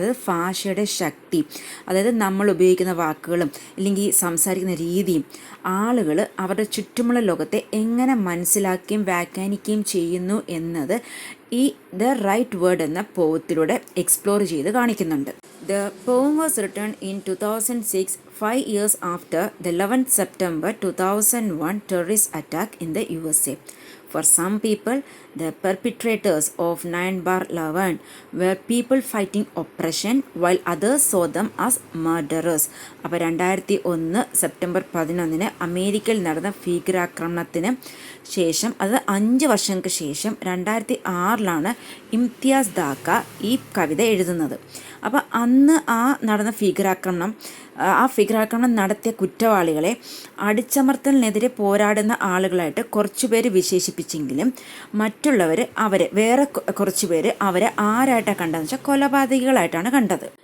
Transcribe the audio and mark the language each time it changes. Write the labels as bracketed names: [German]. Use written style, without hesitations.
[Malayalam] അതായത് ഭാഷയുടെ ശക്തി, അതായത് നമ്മൾ ഉപയോഗിക്കുന്ന വാക്കുകളും അല്ലെങ്കിൽ സംസാരിക്കുന്ന രീതിയും ആളുകൾ അവരുടെ ചുറ്റുമുള്ള ലോകത്തെ എങ്ങനെ മനസ്സിലാക്കുകയും വ്യാഖ്യാനിക്കുകയും ചെയ്യുന്നു എന്നത് ഈ ദ റൈറ്റ് വേർഡ് എന്ന പോവത്തിലൂടെ എക്സ്പ്ലോർ ചെയ്ത് കാണിക്കുന്നുണ്ട്. [English] The poem was written in 2006, 5 years after the 11th September 2001 terrorist attack in the USA. For some people, the perpetrators of 9/11 were people fighting oppression, while others saw them as murderers. [Malayalam] അപ്പോൾ 2001 September 11 അമേരിക്കയിൽ നടന്ന ഭീകരാക്രമണത്തിന് ശേഷം, അത് 5 വർഷങ്ങൾക്ക് ശേഷം 2006 ഇംതിയാസ് ദാക്ക ഈ കവിത എഴുതുന്നത്. അപ്പോൾ അന്ന് നടന്ന ഭീകരാക്രമണം നടത്തിയ കുറ്റവാളികളെ അടിച്ചമർത്തലിനെതിരെ പോരാടുന്ന ആളുകളായിട്ട് കുറച്ചുപേര് വിശേഷിപ്പിച്ചെങ്കിലും മറ്റുള്ളവർ വേറെ കുറച്ചുപേര് അവരെ ആരായിട്ടാണ് കണ്ടതെന്ന് വെച്ചാൽ കൊലപാതകികളായിട്ടാണ് കണ്ടത്.